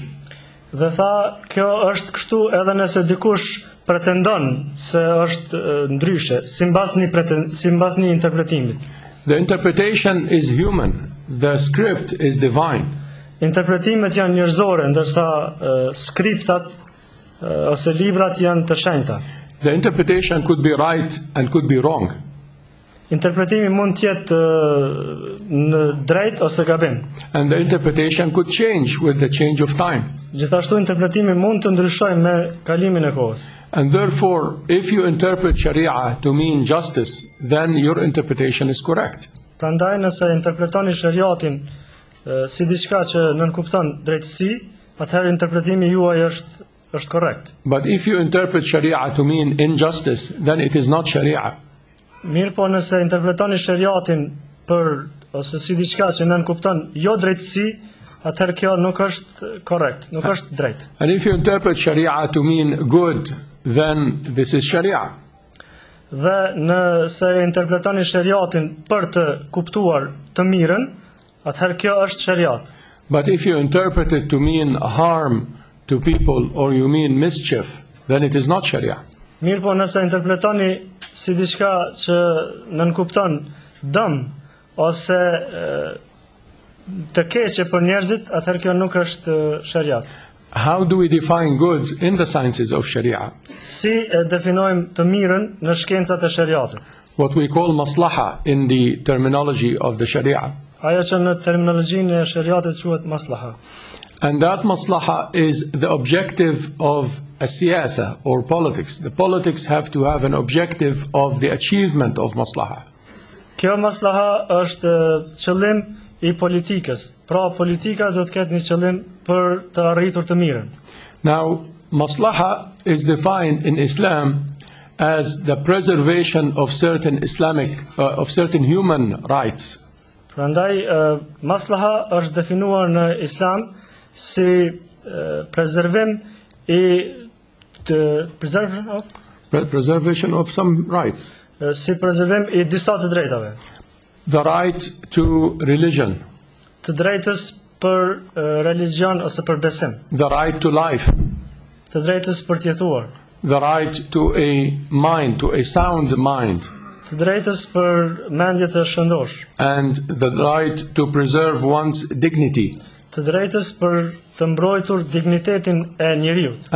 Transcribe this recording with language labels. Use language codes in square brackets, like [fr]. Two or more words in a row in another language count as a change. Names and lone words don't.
[sq] Dhe tha, kjo është kështu edhe nëse dikush pretendon se është ndryshe, simbas një interpretimit. [en] The interpretation is human, the script is divine. [sq] Interpretimet janë njerëzore, ndërsa skriptat ose librat janë të shenjta. [en] The interpretation could be right and could be wrong. [sq] Interpretimi mund të jetë në drejt ose gabim. [en] And the interpretation could change with the change of time. [sq] Gjithashtu interpretimi mund të ndryshojë me kalimin e kohës. [en] And therefore, if you interpret Sharia to mean justice, then your interpretation is correct. [sq] Prandaj nëse interpretoni shariatin si diçka që nënkupton drejtësi, atëherë interpretimi juaj është korrekt. [en] But if you interpret Sharia to mean injustice, then it is not Sharia. [sq] Mirë po nëse interpretoni shariatin për ose si diçka që nënkupton jo drejtësi, atëherë kjo nuk është korrekt, nuk është drejt. [en] And if you interpret Sharia to mean good, then this is Sharia. [sq] Dhe nëse interpretoni shariatin për të kuptuar të mirën, atëherë kjo është shariat. [en] But if you interpret it to mean harm to people or you mean mischief, then it is not Sharia. [sq] Mirë po nëse interpretoni si diçka që nënkupton dëm ose të keqe për njerëzit, atëherë kjo nuk është shariat. [en] How do we define good in the sciences of Sharia? [sq] Si e definojmë të mirën në shkencat e shariatit? [en] What we call maslaha in the terminology of the Sharia. [sq] Ajo që në terminologjinë e shariatit quhet maslaha. [en] And that maslaha is the objective of a siyasa or politics. The politics have to have an objective of the achievement of maslaha. [sq] Kjo maslaha është qëllim I politikës. Pra politika do të ketë një qëllim për të arritur të mirën. [en] Now, maslaha is defined in Islam as the preservation of certain of certain human rights. [sq] Prandaj maslaha është definuar në Islam si preservim [en] preservation of some rights. [sq] Si preservim I disa të drejtave. [en] The right to religion. [sq] Të drejtës për religion ose për besim. [en] The right to life. [sq] Të drejtës për të jetuar. [en] The right to a mind, to a sound mind. [sq] Të drejtës për mendje të shëndosh. [en] And the right to preserve one's dignity. [sq] Të drejtës për të mbrojtur dignitetin e njeriut.